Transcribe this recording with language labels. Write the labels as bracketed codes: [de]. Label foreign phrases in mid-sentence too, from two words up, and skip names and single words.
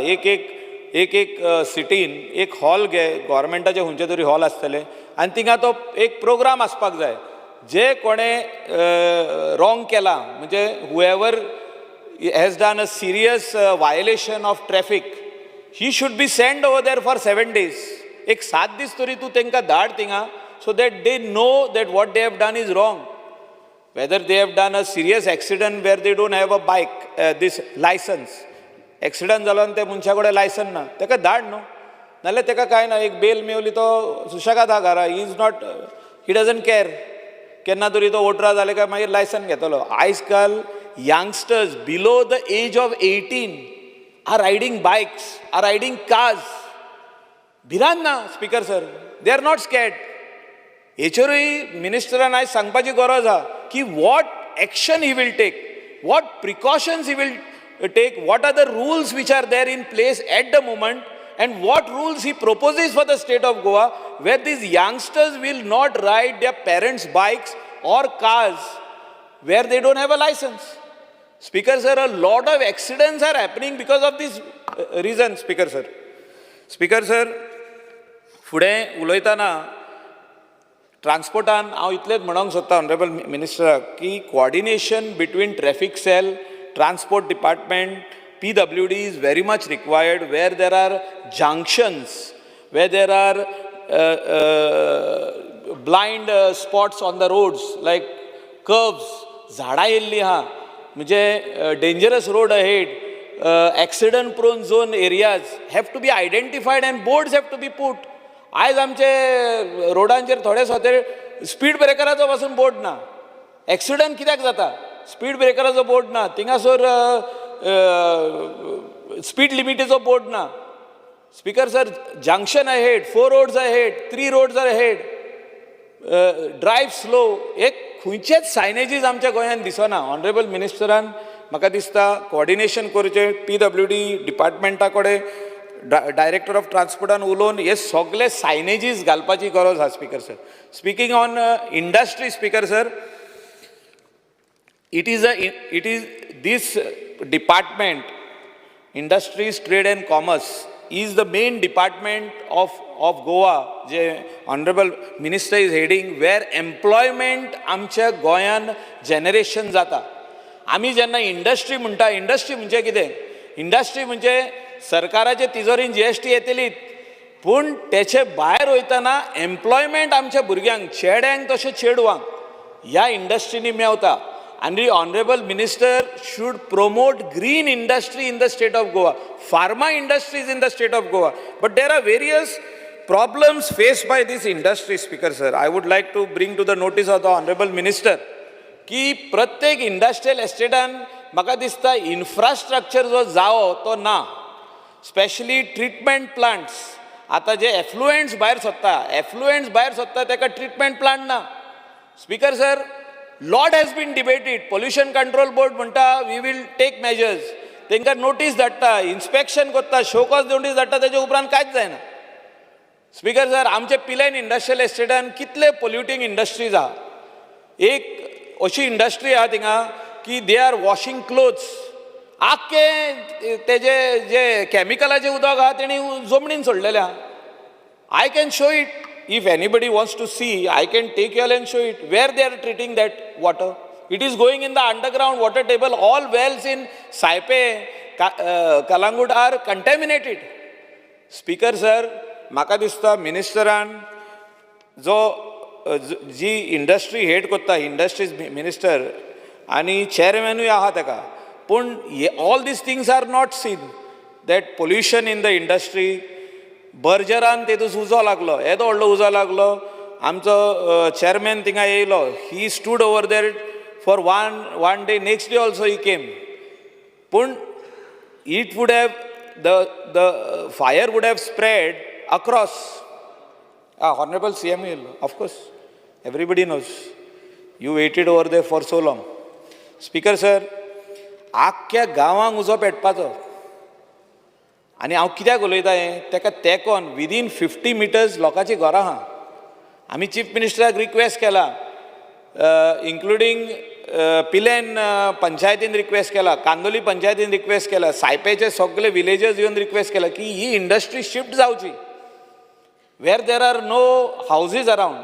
[kok] एक सिटीन एक हॉल घे, गव्हर्मेंटाचे खंयचे तरी हॉल आसतले आनी थिंगा तो एक प्रोग्राम आसपाक जाय. जे कोणें रॉंग केला म्हणजे [en] whoever has done a serious violation of traffic, he should be sent over there for 7 days. [kok] एक 7 दीस तरी तूं तांकां धाड थिंगा, [en] so that they know that what they have done is wrong. whether they have done a serious accident where they don't have a bike this licence, [kok] एक्सिडंट जालो आनी त्या मनशा कडेन लायसन ना, ताका धाड न्हू, नाल्यार ताका कांय ना, एक बेल मेवली तो सुशेगाद आहा घरा, [en] he is not, he doesn't care. [kok] केन्ना तरी तो ओटरा जाले काय मागीर लायसन घेतलो. आयज काल [en] youngsters below the age of 18 are riding bikes, are riding cars. [kok] भिरांत ना [en] speaker sir, they are not scared. [kok] हेचेरूय मिनिस्टरान आयज सांगपाची गरज आहा की [en] what action he will take, what precautions he will take, what are the rules which are there in place at the moment, and what rules he proposes for the state of Goa, where these youngsters will not ride their parents' bikes or cars where they don't have a license. Speaker sir, a lot of accidents are happening because of this reason. Speaker sir, [kok] फुडें उलयतना ट्रान्सपोर्टान हांव इतलेंच म्हणूंक सोदता [en] honourable ministerak [kok] की [en] coordination between traffic cell, Transport Department, PWD is very much required where there are junctions, where there are blind spots on the roads like curves, [kok] झाडां येयल्लीं आहा, म्हणजे [en] dangerous road ahead, accident prone zone areas have to be identified and boards have to be put. [kok] आयज आमचे रोडांचेर थोडे स्वतेर स्पीड ब्रेकराचो पासून बोर्ड ना. एक्सिडंट कित्याक जाता? स्पीड ब्रेकराचो बोर्ड ना, थिंगासोर स्पीड लिमिटीचो बोर्ड ना. [en] speaker sir, junction ahead, 4 roads ahead, 3 roads are ahead, drive slow, [kok] एक खंयचेच सायनेजीस आमच्या गोंयांत दिसना. ऑनरेबल मिनिस्टरान म्हाका दिसता कोऑर्डिनेशन करचें, PWD डिपार्टमेंटा कडेन, [en] director of transportan [kok] उलोवन हे सगळे सायनेजीस घालपाची गरज आहा. [en] speaker sir, speaking on industry, speaker sir, it is this department, Industries, Trade and Commerce, is the main department of Goa, जे honorable minister is heading, where employment [kok] आमच्या गोंयान जनरेशन जाता. आमी जेन्ना इंडस्ट्री म्हणटा, इंडस्ट्री म्हणजे कितें? इंडस्ट्री म्हणजे सरकाराचे तिजोरीन GST येतलीच, पूण तेचे भायर वयतना एम्प्लॉयमेंट आमच्या भुरग्यांक, चेड्यांक तशें चेडवांक ह्या इंडस्ट्रीनी मेवता. [en] And the honorable minister should promote green industry in the state of Goa, pharma industries in the state of Goa. But there are various problems faced by this industry, Speaker sir. I would like to bring to the notice of the honorable minister [kok] की प्रत्येक इंडस्ट्रियल एस्टेटान म्हाका दिसता इन्फ्रास्ट्रक्चर जो जावो तो ना. [en] specially treatment plants, [kok] आतां जे एफ्लुएंट्स भायर सोदता ताका [en] treatment plant [kok] ना. [en] speaker sir, lot has been debated. Pollution Control Board म्हणटा we will take measures. [kok] तांकां नोटीस धाडटा, इन्स्पेक्शन करता, [en] show cause notice [kok] धाडटा, तेजे उपरांत कांयच जायना. [en] speaker sir, [kok] आमचे पिलेन इंडस्ट्रियल एस्टेटान कितले [en] polluting industries [kok] आहा. एक अशी इंडस्ट्री आहा थिंगा की [en] they are washing clothes. [kok] आख्खे तेजे जे कॅमिकलाचें उदक आहा तेणी जमनीन सोडलेलें आहा. [en] I can show it. If anybody wants to see, I can take you all and show it where they are treating that water. It is going in the underground water table. All wells in Saipe, Kalangut are contaminated. Speaker sir, [kok] म्हाका दिसता मिनिस्टरान जो जी इंडस्ट्री हेड करता इंडस्ट्रीज मिनिस्टर आनी चेअरमॅनूय आहा ताका पूण [en] all these things are not seen that pollution in the industry. [kok] बर्जरान तेतूस उजो लागलो येदो व्हडलो उजो लागलो. आमचो चेअरमॅन थिंगा येयलो. [en] he stood over there for one day. next day also he came. [kok] पूण [en] it would have the fire would have spread across. honourable CM [kok] येयलो. [en] of course everybody knows you waited over there for so long. speaker sir, [kok] आख्ख्या गांवांक उजो पेटपाचो आनी हांव कित्याक उलयतां हें ताका तेंकोन [en] within 50 metres [kok] लोकांची घरां आहा. आमी चीफ मिनिस्टराक रिक्वेस्ट केला, इन्क्लुडींग पिलेन पंचायतीन रिक्वेस्ट केला, कांदोली पंचायतीन रिक्वेस्ट केला, सायपेचे सगळे विलेजर्स येवन रिक्वेस्ट केला की ही इंडस्ट्री शिफ्ट जावची [en] where there are no houses around.